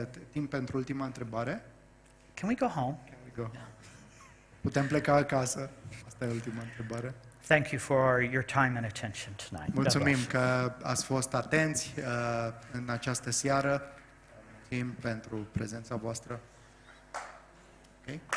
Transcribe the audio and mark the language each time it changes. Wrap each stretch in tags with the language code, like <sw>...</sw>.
<ro>Timp pentru ultima întrebare.</ro> <en>Can we go home? Can we go?</en> <ro>Putem pleca acasă? Asta e ultima întrebare.</ro> <en>Thank you for your time and attention tonight. God</en> <ro>Mulțumim</ro> <en>bless.</en> <ro>că ați fost atenți în această seară. Mulțumim pentru prezența voastră. Okay?</ro>